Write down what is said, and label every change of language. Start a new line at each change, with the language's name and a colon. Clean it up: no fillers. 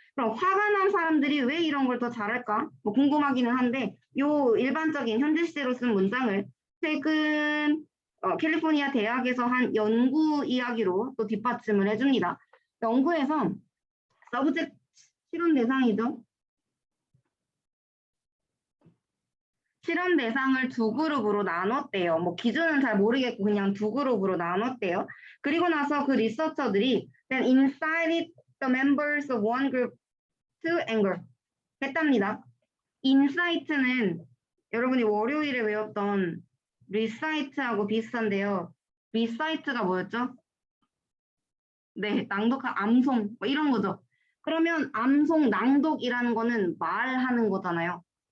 Korean: 그럼 화가 난 사람들이 왜 이런 걸 더 잘할까? 뭐 궁금하기는 한데 요 일반적인 현재 시제로 쓴 문장을 최근 캘리포니아 대학에서 한 연구 이야기로 또 뒷받침을 해줍니다. 연구에서 서브젝트 실험 대상이죠. 실험 대상을 두 그룹으로 나눴대요. 뭐 기준은 잘 모르겠고 그냥 두 그룹으로 나눴대요. 그리고 나서 그 리서처들이
English: then incited the members of one group to anger
Korean: 했답니다. insight는 여러분이 월요일에 외웠던 recite하고 비슷한데요. recite가 뭐였죠? 네, 낭독한 암송 뭐 이런 거죠. 그러면 암송, 낭독이라는 거는 말하는 거잖아요.